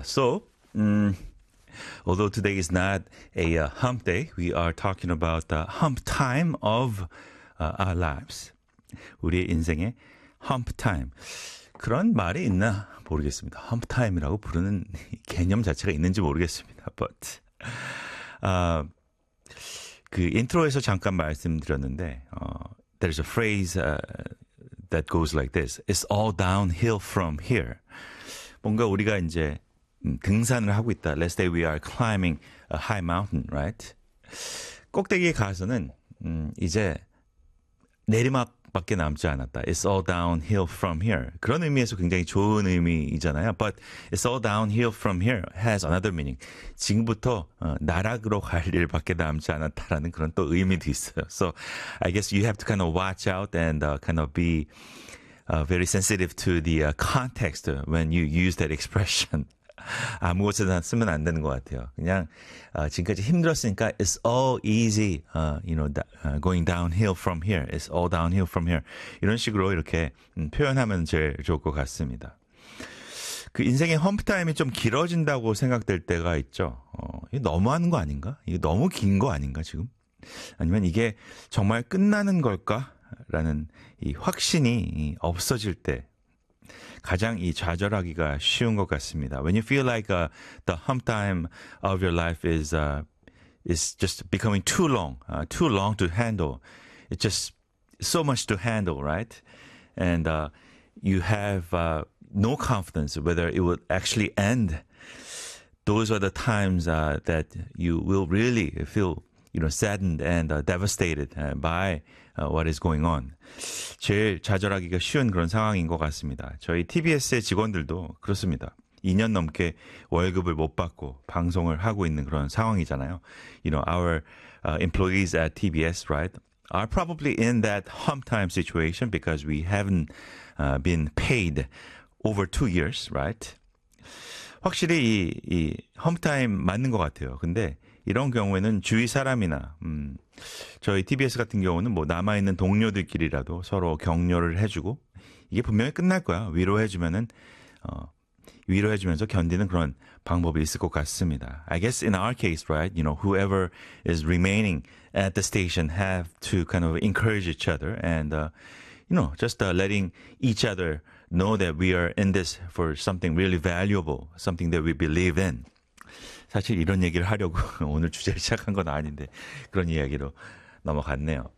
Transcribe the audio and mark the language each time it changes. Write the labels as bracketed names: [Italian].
[English] So, although today is not a hump day, we are talking about the hump time of our lives. [Korean] 우리의 인생의 hump time. 그런 말이 있나 모르겠습니다. hump time이라고 부르는 개념 자체가 있는지 모르겠습니다. [English] But, [Korean] 그 인트로에서 잠깐 말씀드렸는데, [English] there's a phrase that goes like this. It's all downhill from here. [Korean] 뭔가 우리가 이제 등산을 하고 있다. [English] Let's say we are climbing a high mountain, right? [Korean] 꼭대기에 가서는 이제 내리막밖에 남지 않았다. [English] It's all downhill from here. [Korean] 그런 의미에서 굉장히 좋은 의미이잖아요. [English] But it's all downhill from here has another meaning. [Korean] 지금부터 나락으로 갈 일밖에 남지 않았다라는 그런 또 의미도 있어요. [English] So I guess you have to kind of watch out and kind of be very sensitive to the context when you use that expression. [Korean] 아무것도 쓰면 안 되는 것 같아요. 그냥 지금까지 힘들었으니까 [English] it's all easy, you know, going downhill from here. It's all downhill from here. [Korean] 이런 식으로 이렇게 표현하면 제일 좋을 것 같습니다. 그 인생의 험프 타임이 좀 길어진다고 생각될 때가 있죠. 이게 너무하는 거 아닌가? 이게 너무 긴 거 아닌가 지금? 아니면 이게 정말 끝나는 걸까라는 이 확신이 없어질 때. 가장 이 좌절하기가 쉬운 것 같습니다. [English] When you feel like the hump time of your life is just becoming too long, too long to handle. It's just so much to handle, right? And you have no confidence whether it will actually end. Those are the times that you will really feel, you know, saddened and devastated by what is going on. [Korean] 제일 좌절하기가 쉬운 그런 상황인 것 같습니다. 저희 TBS의 직원들도 그렇습니다. 2년 넘게 월급을 못 받고 방송을 하고 있는 그런 상황이잖아요. [English] You know, our employees at TBS, right, are probably in that hump time situation because we haven't been paid over 2 years, right? [Korean] 확실히 이 hump time 맞는 것 같아요. 근데 이런 경우에는 주위 사람이나 저희 TBS 같은 경우는 뭐 남아있는 동료들끼리라도 서로 격려를 해주고 이게 분명히 끝날 거야. 위로해주면은 위로해주면서 견디는 그런 방법이 있을 것 같습니다. [English] I guess in our case, right? You know, whoever is remaining at the station have to kind of encourage each other and you know, just letting each other know that we are in this for something really valuable, something that we believe in. [Korean] 사실 이런 얘기를 하려고 오늘 주제를 시작한 건 아닌데 그런 이야기로 넘어갔네요.